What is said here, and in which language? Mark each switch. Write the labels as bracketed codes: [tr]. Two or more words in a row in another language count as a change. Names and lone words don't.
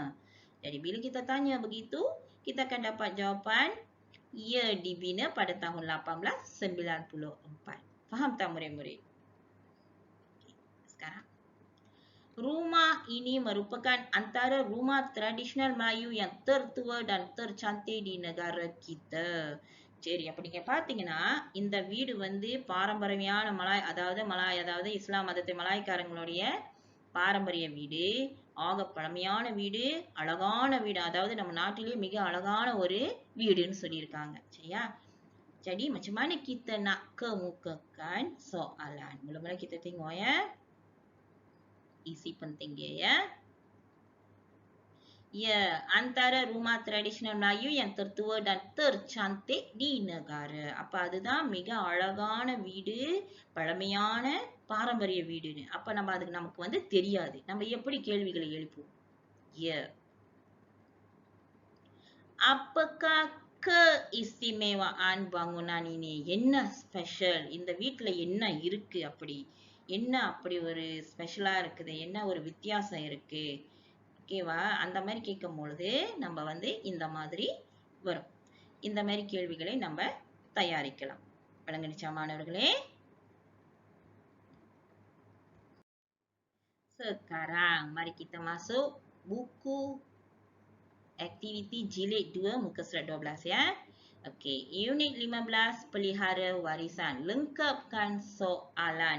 [ms] Jadi bila kita tanya begitu, kita akan dapat jawapan ia dibina pada tahun 1894. Faham tak murid-murid? Sekarang. Rumah ini merupakan antara rumah tradisional Melayu yang tertua dan tercantik di negara kita. [ta] சரி, அப்ப நீங்க பாத்தீங்கன்னா இந்த வீடு வந்து பாரம்பரியமான அதாவது இஸ்லாம் மதத்தை மலாய்க்காரங்களுடைய பாரம்பரிய வீடு, ஆக பழமையான வீடு, அழகான வீடு, அதாவது நம்ம நாட்டிலேயே மிக அழகான ஒரு வீடுன்னு சொல்லியிருக்காங்க. சரியா? [ms] Jadi macam mana kita nak kemukakan soalan? Mula-mula kita tengok ya isi penting dia ya. Ya, antara rumah tradisional Melayu yang tertua dan tercantik di negara. [ta] Apa அதுதான் மிக அழகான வீடு, பழமையான பாரம்பரிய வீடுன்னு. அப்ப நம்ம அதுக்கு நமக்கு வந்து தெரியாது. நம்ம எப்படி கேள்விகளை எழுப்புவோம்? [ms] Ya. Apakah keistimewaan bangunan ini? [ta] என்ன ஸ்பெஷல்? இந்த வீட்ல என்ன இருக்கு அப்படி? என்ன அப்படி ஒரு ஸ்பெஷலா இருக்குது? என்ன ஒரு வித்தியாசம் இருக்கு? ஓகேவா? அந்த மாதிரி கேட்கும் பொழுது நம்ம வந்து இந்த மாதிரி வரும். இந்த மாதிரி கேள்விகளை நம்ம தயாரிக்கலாம். விளங்குச்சா மாணவர்களே? [ms] Sekarang mari kita masuk buku aktiviti jilid 2 muka surat 12 ya. Okey, unit 15 pelihara warisan. Lengkapkan soalan.